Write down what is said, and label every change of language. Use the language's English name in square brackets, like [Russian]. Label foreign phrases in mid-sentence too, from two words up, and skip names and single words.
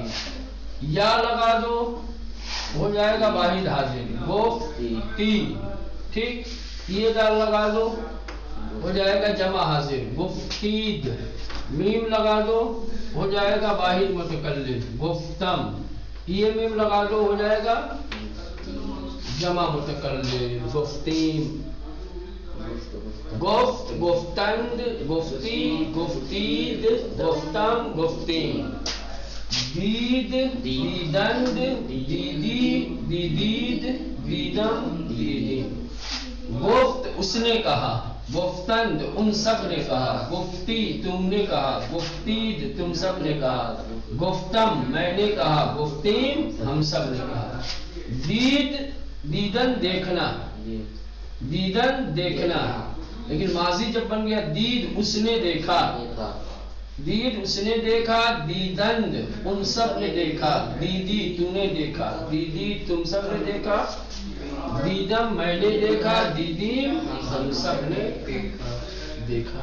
[Urdu] یا لگا دو، ہو جائے گا واحد حاضر گفتی. ٹھیک، یہ دال لگا دو، ہو جائے گا جمع حاضر گفتید. میم لگا دو، ہو جائے گا واحد متکلم گفتم. یہ میم لگا دو، ہو جائے گا جمع متکلم گفتیم. [Persian] گفت، گفتند، گفتی، گفتید، گفتم، گفتیم. دید، دیدند، دیدی، دیدید، دیدم، دیدیم. گفت، [Urdu] اس نے کہا. گفتند، ان سب نے کہا. گفتی، تم نے کہا. گفتید، تم سب نے کہا. گفتم، میں نے کہا. گفتیم، ہم سب نے کہا. [Persian] دید، دیدن [Urdu] دیکھنا. دیدن دیکھنا، لیکن ماضی جب بن گیا دید اس نے دیکھا. دید اس نے دیکھا. دیدند ان سب نے دیکھا. دیدی تو نے دیکھا. دیدی تم سب نے دیکھا. دیدم میں نے دیکھا. دیدیم ہم سب نے دیکھا.